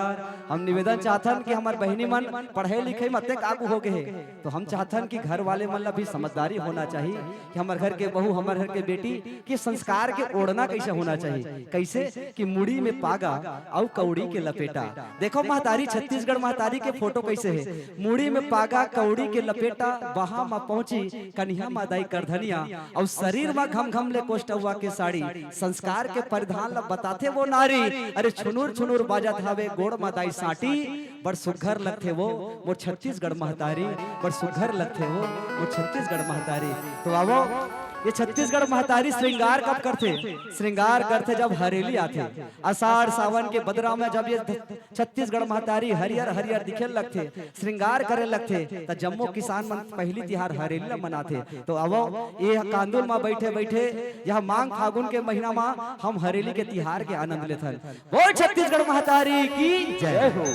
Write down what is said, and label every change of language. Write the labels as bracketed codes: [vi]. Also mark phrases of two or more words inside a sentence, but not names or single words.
[hne] हम निवेदन चाहतन कि हमार बहनी मन पढ़े लिखे मत आगू हो गए तो हम चाहतन कि घर वाले मन ला भी समझदारी होना चाहिए कि हमारे घर के बहू हमारे घर के बेटी के संस्कार के ओढ़ना कैसे होना चाहिए कैसे कि मुड़ी में पागा और कौड़ी के लपेटा। देखो महतारी छत्तीसगढ़ महतारी के फोटो कैसे है मुड़ी में पागा कौड़ी के लपेटा बहा में पहुंची कन्या मादाई करधनिया और शरीर में घम घम ले कोष्टवा के साड़ी संस्कार के परिधान ला बताते वो नारी अरे छुनुर बाजत हवे गोड़ मादाई साटी बड़ सुघर लगते वो मोर छत्तीसगढ़ महतारी बड़ सुघर लगते वो मोर छत्तीसगढ़ महतारी। तो आवो ये छत्तीसगढ़ महतारी श्रृंगार कब करते श्रृंगार करते जब हरेली आते आषाढ़ सावन के बदरा में जब ये छत्तीसगढ़ महतारी हरियर हरियर दिखे लगते श्रृंगार करे लगते तो जम्मू किसान मन पहली तिहार हरेली मनाते। तो अब ये कांदुल में बैठे बैठे यह मांग फागुन के महीना में हम हरेली के तिहार के आनंद लेते बोल छत्तीसगढ़ महतारी की जय हो।